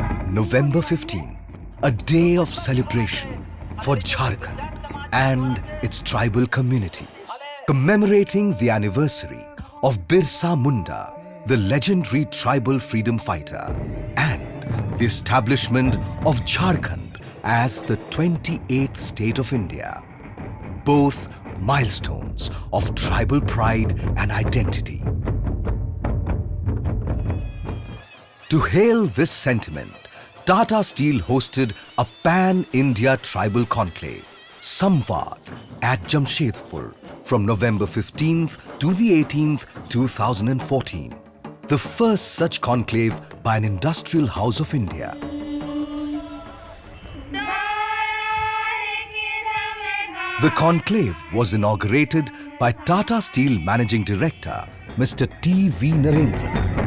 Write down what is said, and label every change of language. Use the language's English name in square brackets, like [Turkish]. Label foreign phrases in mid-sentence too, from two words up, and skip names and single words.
[English] November 15, a day of celebration for Jharkhand and its tribal communities, commemorating the anniversary of Birsa Munda, the legendary tribal freedom fighter, and the establishment of Jharkhand as the 28th state of India. Both milestones of tribal pride and identity. To hail this sentiment, Tata Steel hosted a pan-India tribal conclave, Samvad, at Jamshedpur from November 15th to the 18th, 2014. The first such conclave by an industrial house of India. The conclave was inaugurated by Tata Steel Managing Director, Mr. T.V. Narendra.